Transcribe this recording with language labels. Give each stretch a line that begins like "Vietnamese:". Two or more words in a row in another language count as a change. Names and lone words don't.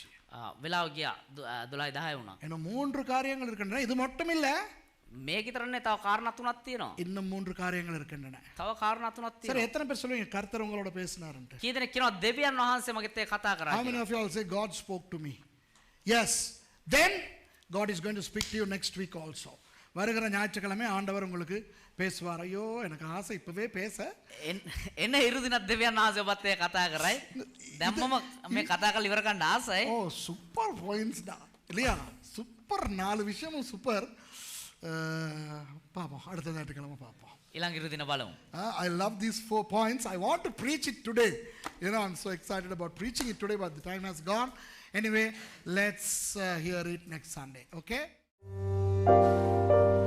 Sinhala: වෙලාව ගියා 12:10 වුණා.
Tamil: இன்னும் 3 காரியங்கள் இருக்கின்றன. இது மட்டும் இல்ல.
Sinhala: මේක විතරනේ තව කාරණා තුනක් තියෙනවා.
Tamil: இன்னும் 3 காரியங்கள் இருக்கின்றன.
Sinhala: තව කාරණා තුනක්
Tamil: சரி,
Sinhala: තියෙනවා.
Tamil: எத்தனை பேர் சொல்லுவீங்க கர்த்தர் உங்களோட பேசினாருன்னு?
Sinhala: කී දෙනෙක් කියනවා දෙවියන් වහන්සේ මගෙත් එක්ක කතා කරා
English: How many
Sinhala: කියලා?
English: of you all say God spoke to me? Yes. Then God is going to speak to you next week also.
Tamil: வருகிற ஞாயிற்றுக்கிழமை ஆண்டவர் உங்களுக்கு பேசுவார். ஐயோ எனக்கு ஆசை இப்பவே பேச.
Sinhala: එන්න ඉරුදිනත් දෙවියන් වහන්සේ ඔබත් එක්ක කතා කරයි. දැම්මම මේ කතා කරලා ඉවර කරන්න ආසයි.
Tamil: ஓ
English: super points
Tamil: டா. இல்லையா? சூப்பர் 4 விஷயமும் சூப்பர். பாப்போம் அடுத்த ஞாயிற்றுக்கிழமை பாப்போம்.
Sinhala: ඊළඟ ඉරුදින බලමු.
English: I love these 4 points. I want to preach it today. You know, I'm so excited about preaching it today, but the time has gone. Anyway, let's hear it next Sunday. Okay?